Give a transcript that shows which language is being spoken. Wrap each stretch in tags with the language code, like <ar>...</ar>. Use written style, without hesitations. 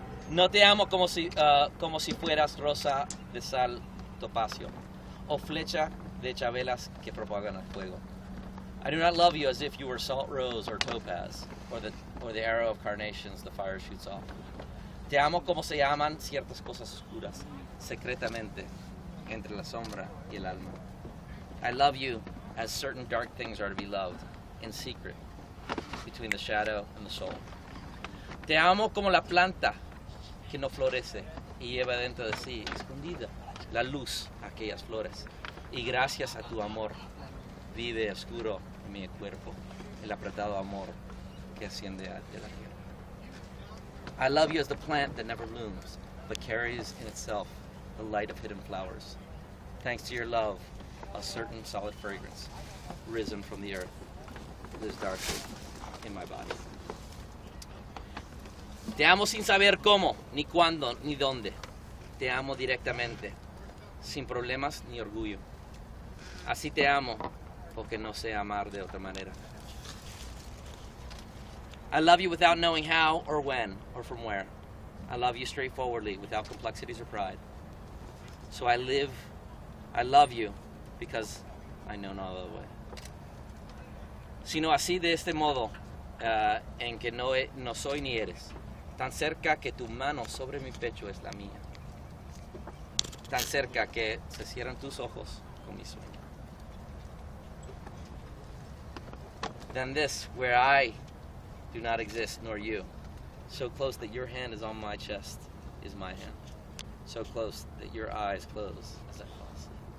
<es>No te amo como si fueras rosa de sal topacio o flecha de chabelas que propagan el fuego.</es> <en>I do not love you as if you were salt rose or topaz or the arrow of carnations the fire shoots off.</en> <es>Te amo como se aman ciertas cosas oscuras, secretamente, entre la sombra y el alma.</es> <en>I love you as certain dark things are to be loved, in secret, between the shadow and the soul.</en> <es>Te amo como la planta que no florece y lleva dentro de sí, escondida, la luz a aquellas flores. Y gracias a tu amor, vive oscuro en mi cuerpo, el apretado amor que asciende de la tierra.</es> <en>I love you as the plant that never blooms, but carries in itself the light of hidden flowers. Thanks to your love, a certain solid fragrance, risen from the earth, lives darkly in my body.</en> <es>Te amo sin saber cómo, ni cuándo, ni dónde. Te amo directamente, sin problemas ni orgullo. Así te amo, porque no sé amar de otra manera.</es> <en>I love you without knowing how or when or from where. I love you straightforwardly, without complexities or pride. So I love you because I know no other way.</en> <es>Sino así de este modo, en que no soy ni eres, tan cerca que tu mano sobre mi pecho es la mía, tan cerca que se cierran tus ojos con mi sueño.</es> <en>Than this, where I do not exist, nor you, so close that your hand is on my chest, is my hand, so close that your eyes close as I fall asleep.</en>